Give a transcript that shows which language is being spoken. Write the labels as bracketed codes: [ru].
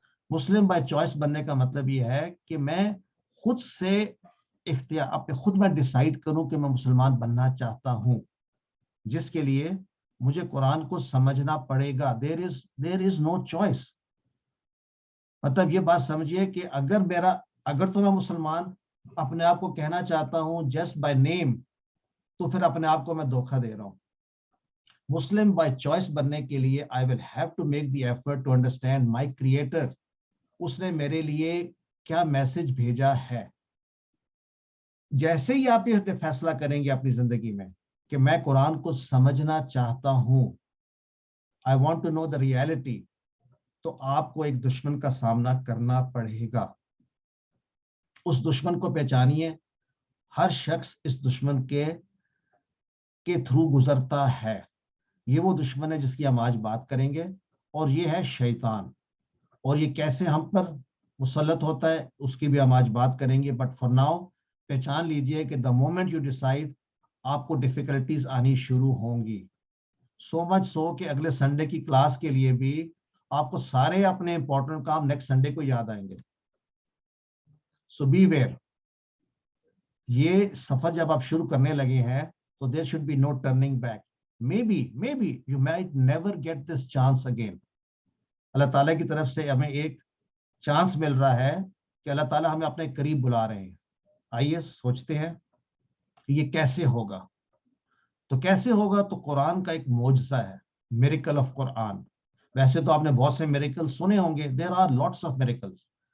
[ur] Muslim by choice بننے کا مطلب یہ ہے کہ میں خود سے اختیار اپنے خود میں ڈیسائیڈ کروں کہ میں مسلمان بننا چاہتا ہوں، جس کے لیے مجھے قرآن کو سمجھنا پڑے گا. [en] there is no choice. [ur] مطلب یہ بات سمجھیے کہ اگر تو میں مسلمان اپنے آپ کو کہنا چاہتا ہوں [en] just by name, [ur] تو پھر اپنے آپ کو میں دھوکہ دے رہا ہوں. مسلم بائی چوائس بننے کے لیے [en] I will have to make the effort to understand my creator. [ur] اس نے میرے لیے کیا میسج بھیجا ہے. جیسے ہی آپ یہ فیصلہ کریں گے اپنی زندگی میں کہ میں قرآن کو سمجھنا چاہتا ہوں، [en] I want to know the reality، [ur] تو آپ کو ایک دشمن کا سامنا کرنا پڑے گا. اس دشمن کو پہچانیے. ہر شخص اس دشمن کے تھرو گزرتا ہے. یہ وہ دشمن ہے جس کی ہم آج بات کریں گے، اور یہ ہے شیطان. اور یہ کیسے ہم پر مسلط ہوتا ہے اس کی بھی ہم آج بات کریں گے. [en] but for now [ur] پہچان لیجئے کہ [en] the moment you decide [ur] آپ کو ڈیفیکلٹیز آنی شروع ہوں گی. [en] so much so [ur] کہ اگلے سنڈے کی کلاس کے لیے بھی آپ کو سارے اپنے امپورٹنٹ کام نیکسٹ سنڈے کو یاد آئیں گے. [en] So beware. [ur] یہ سفر جب آپ شروع کرنے لگے ہیں تو [en] there should be no turning back. Maybe you might never get this chance again. [ur] اللہ تعالیٰ کی طرف سے ہمیں ایک چانس مل رہا ہے کہ اللہ تعالیٰ ہمیں اپنے قریب بلا رہے ہیں. آئیے سوچتے ہیں یہ کیسے ہوگا. تو کیسے ہوگا؟ تو قرآن کا ایک معجزہ ہے، [en] Miracle of قرآن. [ur] ویسے تو آپ نے بہت سے میریکل سنے ہوں گے، [en] there are lots of miracles.